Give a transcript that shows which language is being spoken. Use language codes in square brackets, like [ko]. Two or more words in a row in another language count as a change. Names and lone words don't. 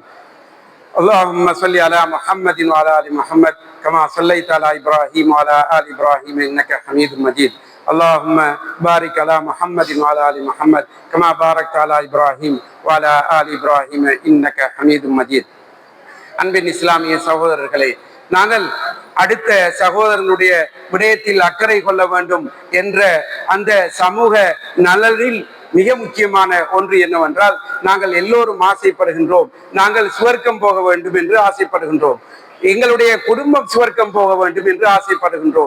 [ar] اللهم صل على محمد وعلى ال محمد كما صليت على ابراهيم وعلى ال ابراهيم انك حميد مجيد. اللهم بارك على محمد وعلى ال محمد كما باركت على ابراهيم وعلى ال ابراهيم انك حميد مجيد. [ta] அன்பின் இஸ்லாமிய சகோதரர்களே, நாங்கள் அடுத்த சகோதரனுடைய விடயத்தில் அக்கறை கொள்ள வேண்டும் என்ற அந்த சமூக நலனில் மிக முக்கியமான ஒன்று என்னவென்றால், நாங்கள் எல்லோரும் ஆசைப்படுகின்றோம், நாங்கள் சுவர்க்கம் போக வேண்டும் என்று ஆசைப்படுகின்றோம், எங்களுடைய குடும்பம் சுவர்க்கம் போக வேண்டும் என்று ஆசைப்படுகின்றோம்.